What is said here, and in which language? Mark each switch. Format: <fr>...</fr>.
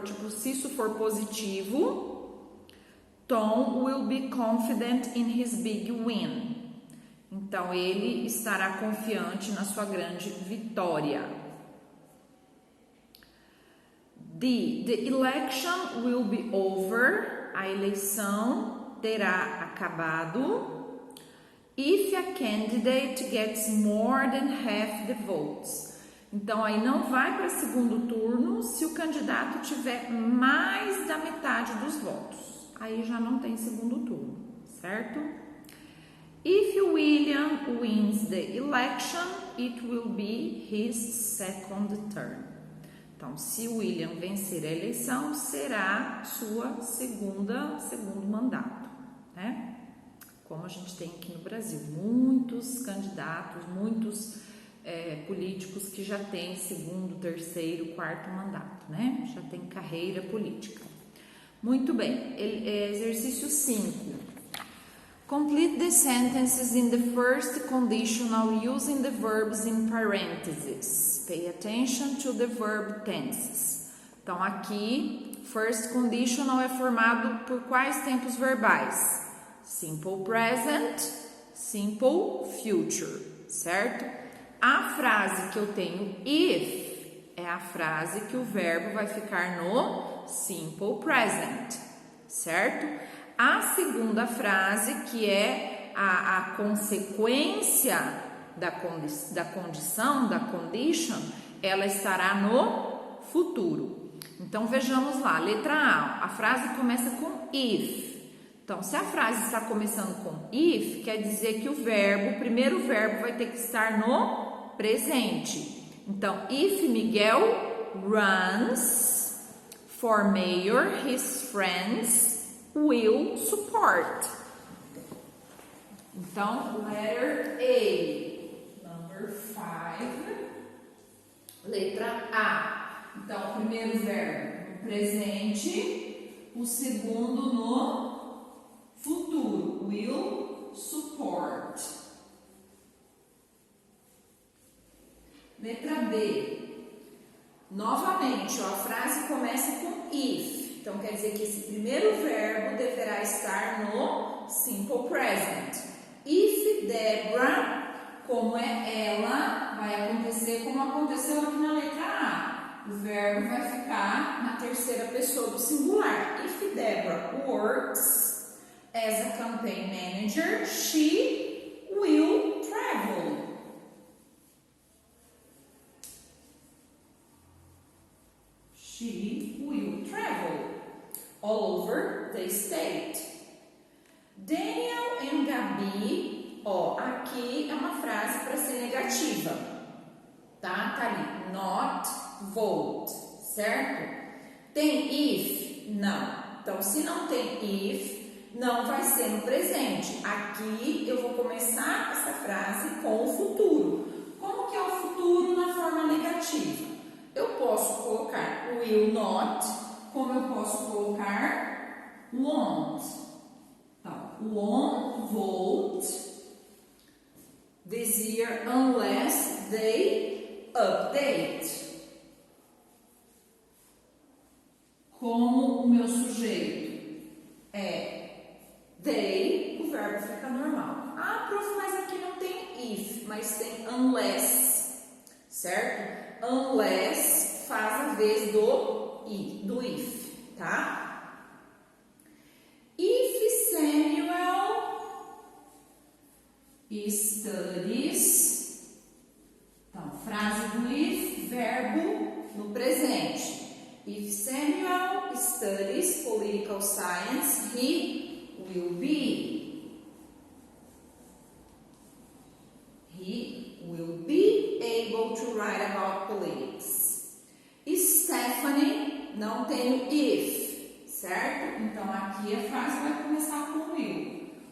<pt>Se isso for positivo,</pt> <en>Tom will be confident in his big win.</en> <pt>Então, ele estará confiante na sua grande vitória.</pt> <en>The election will be over.</en> <pt>A eleição terá acabado.</pt> <en>If a candidate gets more than half the votes.</en> <pt>Então, aí não vai para segundo turno se o candidato tiver mais da metade dos votos. Aí já não tem segundo turno, certo?</pt> <en>If William wins the election, it will be his second term.</en> <pt>Então, se William vencer a eleição, será sua segundo mandato, né? Como a gente tem aqui no Brasil, muitos candidatos, muitos políticos que já têm segundo, terceiro, quarto mandato, né? Já tem carreira política. Muito bem, exercício 5.</pt> <en>Complete the sentences in the first conditional using the verbs in parentheses. Pay attention to the verb tenses.</en> <pt>Então, aqui, first conditional é formado por quais tempos verbais?</pt> <en>Simple present, simple future, certo?</en> <pt>A frase que eu tenho if é a frase que o verbo vai ficar no simple present, certo? A segunda frase, que é a consequência da condição, da condition, ela estará no futuro. Então, vejamos lá, letra A, a frase começa com if. Então, se a frase está começando com if, quer dizer que o primeiro verbo vai ter que estar no presente. Então,</pt> <en>if Miguel runs for mayor, his friends will support.</en> <pt>Então,</pt> <en>letter A, number 5,</en> <pt>letra A. Então, o primeiro verbo no presente, o segundo no futuro,</pt> <en>will support.</en> <pt>Letra B. Novamente, a frase começa com if. Então, quer dizer que esse primeiro verbo deverá estar no simple present.</pt> <en>If Deborah,</en> <pt>como é ela, vai acontecer como aconteceu aqui na letra A. O verbo vai ficar na terceira pessoa do singular.</pt> <en>If Deborah works as a campaign manager, she will travel. She will travel all over the state.</en> <pt>Daniel and Gabi, aqui é uma frase para ser negativa, tá? Tá ali,</pt> <en>not vote,</en> <pt>certo? Tem if, if? Não. Então, se não tem if, não vai ser no presente. Aqui eu vou começar essa frase com o futuro. Como que é o futuro na forma negativa? Eu posso colocar will not, como eu posso colocar won't. Então,</pt> <en>won't vote this year unless they update.</en> <pt>Como o meu sujeito é they, o verbo fica normal. Ah, prof, mas aqui não tem if, mas tem unless, certo? Unless faz a vez do if, tá?</pt> <en>If Samuel studies,</en> <pt>então, frase do if, verbo no presente.</pt> <en>If Samuel studies political science, he will be. He will be able to write about politics.</en> <pt>Stephanie, não tem o if, certo? Então, aqui a frase vai começar com will.</pt>